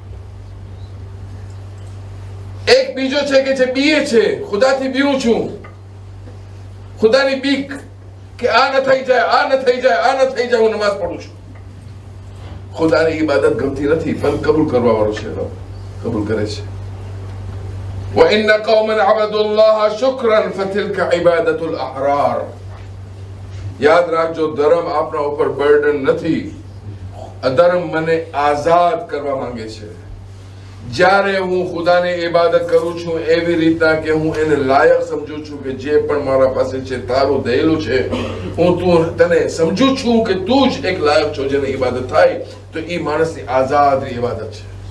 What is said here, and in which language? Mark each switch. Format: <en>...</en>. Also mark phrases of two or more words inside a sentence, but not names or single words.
<gu>એક બીજો છે કે જે બીએ છે, ખુદાથી બીવું છું, ખુદાની બીક કે આ ન થઈ જાય, આ ન થઈ જાય, આ ન થઈ જાય, હું નમાઝ પઢું છું. ખુદાની ઇબાદત ગમતી નથી પણ કબૂલ કરવા વાળો છે, રબ કબૂલ કરે છે.</gu> <ar>وَإِنَّ قَوْمًا عَبَدُوا اللَّهَ شُكْرًا فَتِلْكَ عِبَادَةُ الْأَحْرَارِ.</ar> <gu>યાદ રાખજો, ધર્મ આપણા ઉપર બર્ડન નથી, અધર્મ મને આઝાદ કરવા માંગે છે. જ્યારે હું ખુદાની ઇબાદત કરું છું એવી રીતના કે હું એને લાયક સમજુ છું કે જે પણ મારા પાસે છે તારું દયેલું છે, હું તને સમજુ છું કે તું જ એક લાયક છો જેને ઇબાદત થાય, તો એ માણસની આઝાદની ઇબાદત છે.</gu>